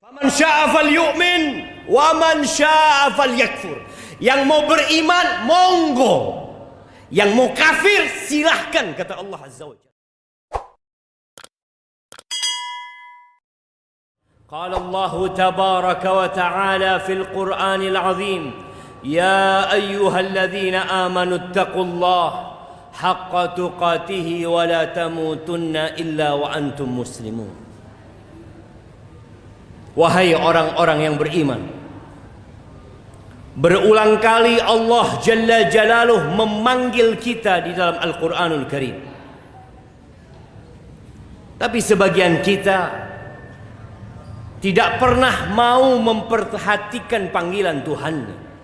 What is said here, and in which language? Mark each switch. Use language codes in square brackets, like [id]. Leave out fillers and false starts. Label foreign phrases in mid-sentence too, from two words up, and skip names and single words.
[ar] فمن شاء فليؤمن ومن شاء فليكفر. [id] Yang mau beriman monggo, yang mau kafir silahkan, kata [ar] الله عز وجل. قال الله تبارك وتعالى في القرآن العظيم يا أيها الذين آمنوا اتقوا الله حق تقاته ولا تموتن إلا وأنتم مسلمون. [id] Wahai orang-orang yang beriman, berulang kali [ar] الله جل جلاله [id] memanggil kita di dalam Al-Quranul Karim. Tapi sebagian kita tidak pernah mau memperhatikan panggilan Tuhannya.